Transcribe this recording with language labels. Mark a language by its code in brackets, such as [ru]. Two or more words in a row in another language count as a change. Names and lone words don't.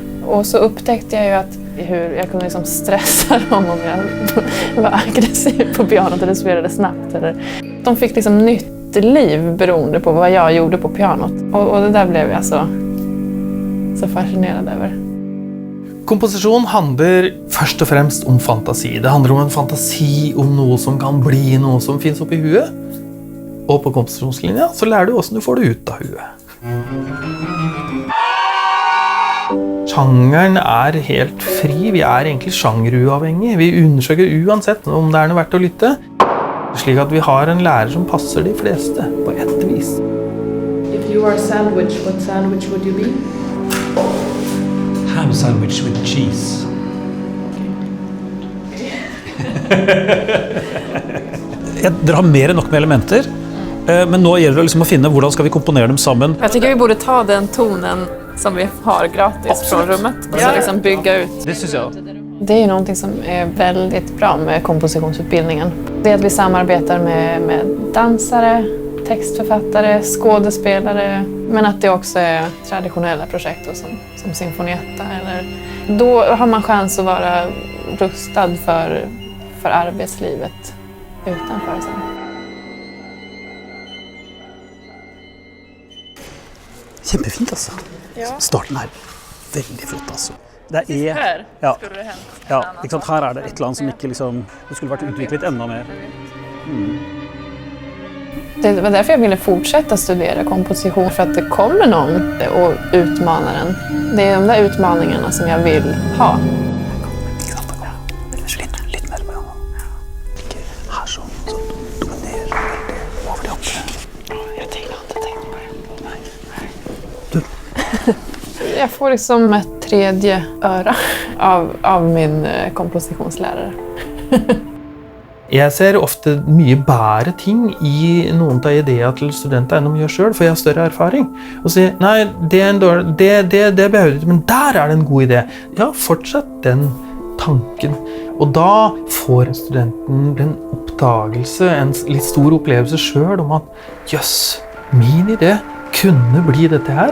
[sv] Och så upptäckte jag ju att hur jag kunde liksom stressa dem om jag var aggressiv på pianot eller spelade snabbt. De fick liksom nytt liv beroende på vad jag gjorde på pianot. Och det där blev jag så fascinerad över. [no] Komposisjon handler først og fremst om fantasi. Det handler om en fantasi om noe som kan bli noe som finnes oppi huet. Og på komposisjonslinja så lærer du hvordan du får det ut av huet. Sjangeren helt fri. Vi egentlig sjangeruavhengig. Vi undersøker uansett om det noe verdt å lytte. Slik at vi har en lærer som passer de fleste på ett vis. [en] If you are a sandwich, what sandwich would you be? Ham sandwich with cheese. [no] Dere har mer enn nok med elementer, men nå gjelder det liksom å finne hvordan skal vi komponere dem sammen. [sv] Jag tycker vi borde ta den tonen som vi har gratis från rummet och så liksom bygga ut. [no] Det synes jeg. [sv] Det är ju någonting som är väldigt bra med kompositionsutbildningen. Det är att vi samarbetar med dansare, textförfattare, skådespelare, men att det också är traditionella projekt som Sinfonietta. Då har man chans att vara rustad för arbetslivet utanför sen. [no] Kjempefint altså. Ja. Starten veldig flott altså. Det [sv] Här ja, skulle det hänt. [no] ja, ikke sant? Her det et eller annet som ikke liksom, det skulle vært utviklet enda mer. [sv] Det var därför jag ville fortsätta studera komposition, för att det kommer någon och utmanar den. Det är de där utmaningarna som jag vill ha. [no] Litt mer med han. Ikke her sånn dominerer over de andre. [sv] Jag tänker inte tänka på det. Du. Jag får liksom ett tredje öra av min kompositionslärare. [no] Jeg ser ofte mye bedre ting i noen av ideene til studenter enn de gjør selv, for jeg har større erfaring. Og sier, nei, det behøver du ikke, men der det en god idé. Ja, fortsatt den tanken. Og da får studenten en oppdagelse, en litt stor opplevelse selv om at, jøss, min idé kunne bli dette her.